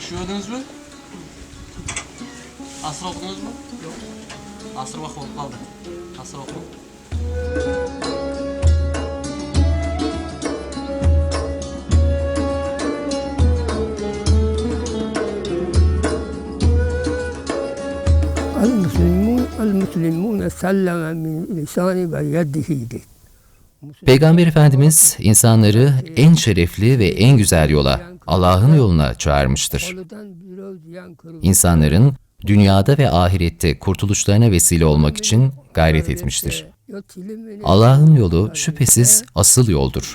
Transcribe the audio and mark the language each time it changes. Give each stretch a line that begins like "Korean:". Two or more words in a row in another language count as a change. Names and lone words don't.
Turkish: Gördünüz mü? Asır okudunuz mu? Yok. Asır vakit olup kaldı. Asır okudum.
Arabic: المسلمون سلم من لساني ويده دي.
Turkish: Peygamber Efendimiz insanları en şerefli ve en güzel yola, Allah'ın yoluna çağırmıştır. İnsanların dünyada ve ahirette kurtuluşlarına vesile olmak için gayret etmiştir. Allah'ın yolu şüphesiz asıl yoldur.